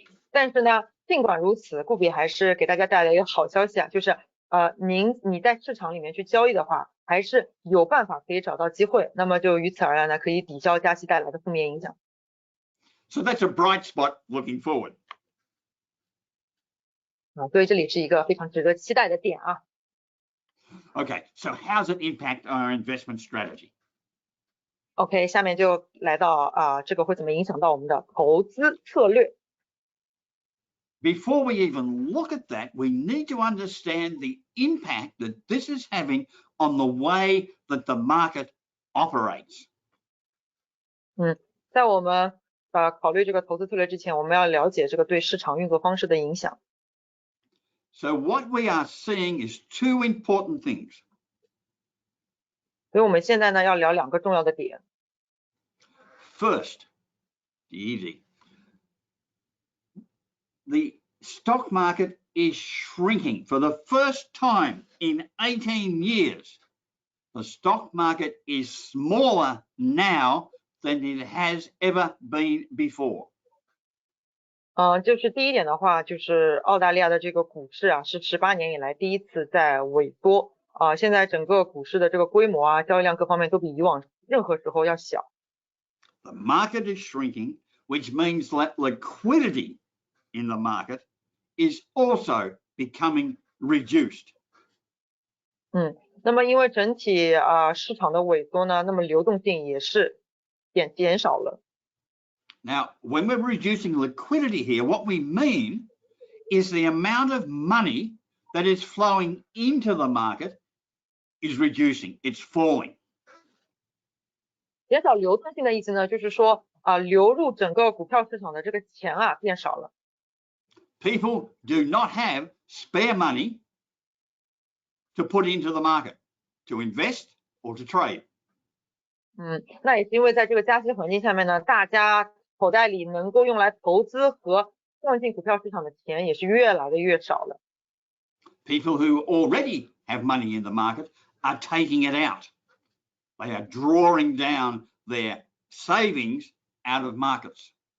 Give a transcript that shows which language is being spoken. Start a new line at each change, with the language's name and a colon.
Chinese: 但是呢，尽管如此，顾比还是给大家带来一个好消息啊，就是你在市场里面去交易的话，还是有办法可以找到机会，那么就于此而来呢，可以抵消加息带来的负面影响。
English: So that's a bright spot looking forward.
Chinese: 所以这里是一个非常值得期待的点啊。
English: Okay, so how does it impact our investment strategy?
Chinese: OK， 下面就来到这个会怎么影响到我们的投资策略。
English: Before we even look at that, we need to understand the impact that this is having on the way that the market operates.
Chinese: 在我们考虑这个投资策略之前，我们要了解这个对市场运作方式的影响。
English: So what we are seeing is two important things.
Chinese: 所以我们现在呢要聊两个重要的点。
English: First, easy. The stock market is shrinking for the first time in 18 years. The stock market is smaller now than it has ever been before.
Chinese: 就是第一点的话，就是澳大利亚的这个股市啊，是18年以来第一次在萎缩现在整个股市的这个规模啊，交易量各方面都比以往任何时候要小。
English: The market is shrinking, which means that liquidity in the market is also becoming reduced.
Chinese: 那么因为整体市场的萎缩呢，那么流动性也是减少了。
English: Now, when we're reducing liquidity here, what we mean is the amount of money that is flowing into the market is reducing, it's falling.
Chinese: 减少流动性的意思呢，就是说流入整个股票市场的这个钱啊变少了。
English: People do not have spare money to put into the market, to invest or to trade.
Chinese: 那也是因为在这个加息环境下面呢，大家口袋里能够用来投资和放进股票市场的钱也是越来的越少了。
English: People who already have money in the market are taking it out. They are drawing down their savings out of markets.